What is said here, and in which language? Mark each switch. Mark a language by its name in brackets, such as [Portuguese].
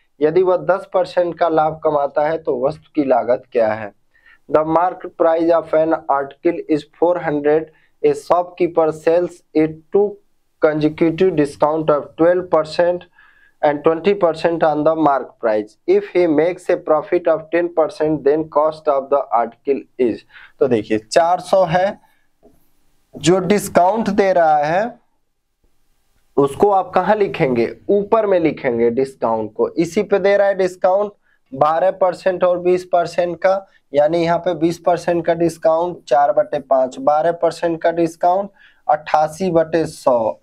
[Hindi] यदि वह 10% का लाभ कमाता है तो वस्तु की लागत क्या है। [English] The market price of an article is 400, a shopkeeper sells it to consecutive discount of 12% and 20% on the mark price. If he makes a profit of 10%, then cost of the article is। [Hindi] तो देखिए 400 है, जो discount दे रहा है उसको आप कहाँ लिखेंगे, ऊपर में लिखेंगे डिस्काउंट को। इसी पे दे रहा है डिस्काउंट 12% और 20% का, यानी यहाँ पे 20% का डिस्काउंट 4/5, 12% का डिस्काउंट 88/100।